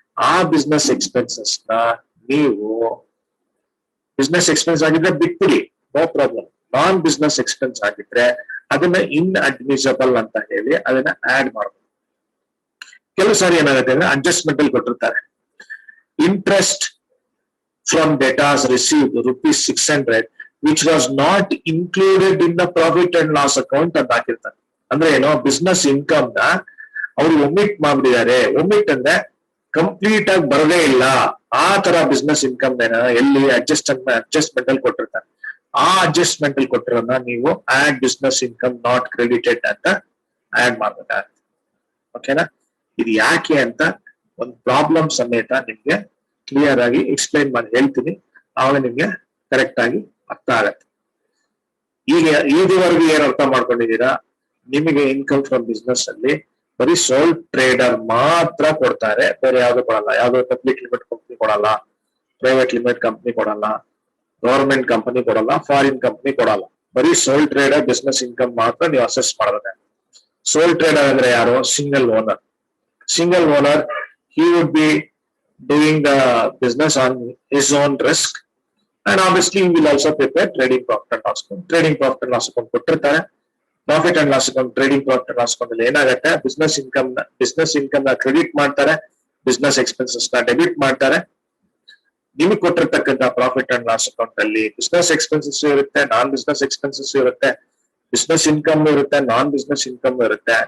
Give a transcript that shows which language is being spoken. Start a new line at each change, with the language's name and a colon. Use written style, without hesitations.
Kannada: ಆ business expenses ನ ನೀವು ಬಿಸ್ನೆಸ್ ಎಕ್ಸ್ಪೆನ್ಸ್ ಆಗಿದ್ರೆ ಬಿಟ್ಬಿಡಿ, ನೋ ಪ್ರಾಬ್ಲಮ್. ನಾನ್ ಬಿಸ್ನೆಸ್ ಎಕ್ಸ್ಪೆನ್ಸ್ ಆಗಿದ್ರೆ ಅದನ್ನ ಇನ್ಅಡ್ಮಿಸಬಲ್ ಅಂತ ಹೇಳಿ ಅದನ್ನ ಆಡ್ ಮಾಡಬಹುದು. ಕೆಲವು ಸಾರಿ ಏನಾಗುತ್ತೆ ಅಂದ್ರೆ ಅಡ್ಜಸ್ಟ್ಮೆಂಟ್ ಅಲ್ಲಿ ಕೊಟ್ಟಿರ್ತಾರೆ.
English: interest from debtors received ₹600 which was not included in the profit and loss account
Kannada: ಅಂತ ಹಾಕಿರ್ತಾರೆ. ಅಂದ್ರೆ ಏನೋ ಬಿಸ್ನೆಸ್ ಇನ್ಕಮ್ ನ ಅವ್ರು ಒಮಿಟ್ ಮಾಡಿದ್ದಾರೆ. ಒಮಿಟ್ ಅಂದ್ರೆ ಕಂಪ್ಲೀಟ್ ಆಗಿ ಬರದೇ ಇಲ್ಲ. ಆ ತರ ಬಿಸ್ನೆಸ್ ಇನ್ಕಮ್ ಎಲ್ಲಿ ಅಡ್ಜಸ್ಟ್ಮೆಂಟ್ ಅಲ್ಲಿ ಕೊಟ್ಟಿರ್ತಾರೆ. ಆ ಅಡ್ಜಸ್ಟ್ಮೆಂಟ್ ಅಲ್ಲಿ ಕೊಟ್ಟಿರೋದನ್ನ ನೀವು
English: add business income not credited
Kannada: ಅಂತ ಆಡ್ ಮಾಡ್ಬೇಕಾಗುತ್ತೆ. ಓಕೆನಾ? ಇದು ಯಾಕೆ ಅಂತ ಒಂದು ಪ್ರಾಬ್ಲಮ್ ಸಮೇತ ನಿಮ್ಗೆ ಕ್ಲಿಯರ್ ಆಗಿ ಎಕ್ಸ್ಪ್ಲೈನ್ ಮಾಡಿ ಹೇಳ್ತೀನಿ, ಆವಾಗ ನಿಮ್ಗೆ ಕರೆಕ್ಟ್ ಆಗಿ ಅರ್ಥ ಆಗತ್ತೆ. ಈಗ ಇದುವರೆಗೂ ಏನ್ ಅರ್ಥ ಮಾಡ್ಕೊಂಡಿದ್ದೀರಾ? ನಿಮಗೆ ಇನ್ಕಮ್ ಫ್ರಮ್ ಬಿಸ್ನೆಸ್ ಅಲ್ಲಿ ಬರೀ ಸೋಲ್ ಟ್ರೇಡರ್ ಮಾತ್ರ ಕೊಡ್ತಾರೆ, ಬೇರೆ ಯಾವ್ದು ಕೊಡಲ್ಲ. ಯಾವ್ದು ಪಬ್ಲಿಕ್ ಲಿಮಿಟೆಡ್ ಕಂಪ್ನಿ ಕೊಡಲ್ಲ, ಪ್ರೈವೇಟ್ ಲಿಮಿಟೆಡ್ ಕಂಪ್ನಿ ಕೊಡಲ್ಲ, ಗವರ್ಮೆಂಟ್ ಕಂಪನಿ ಕೊಡಲ್ಲ, ಫಾರಿನ್ ಕಂಪನಿ ಕೊಡಲ್ಲ. ಬರೀ ಸೋಲ್ ಟ್ರೇಡರ್ ಬಿಸ್ನೆಸ್ ಇನ್ಕಮ್ ಮಾತ್ರ ನೀವು ಅಸೆಸ್ ಮಾಡಬೇಕು. ಸೋಲ್ ಟ್ರೇಡರ್ ಅಂದ್ರೆ ಯಾರು?
English: Single owner. Single owner, he would be doing the business on his own risk, and obviously he will also prepare trading profit and loss account. Trading profit and loss account
Kannada: ಕೊಟ್ಟಿರ್ತಾರೆ. Profit and loss account, trading profit and loss account ಅಲ್ಲಿ ಏನಾಗುತ್ತೆ? Business income ನ credit ಮಾಡ್ತಾರೆ, business expenses ನ debit ಮಾಡ್ತಾರೆ. ನಿಮಗೆ ಕೊಟ್ಟಿರ್ತಕ್ಕಂಥ profit and loss account ಅಲ್ಲಿ ಬಿಸ್ನೆಸ್ ಎಕ್ಸ್ಪೆನ್ಸಸ್ ಇರುತ್ತೆ, ನಾನ್ ಬಿಸ್ನೆಸ್ ಎಕ್ಸ್ಪೆನ್ಸಸ್ ಇರುತ್ತೆ, ಬಿಸ್ನೆಸ್ ಇನ್ಕಮ್ ಇರುತ್ತೆ, ನಾನ್ ಬಿಸ್ನೆಸ್ ಇನ್ಕಮ್ ಇರುತ್ತೆ.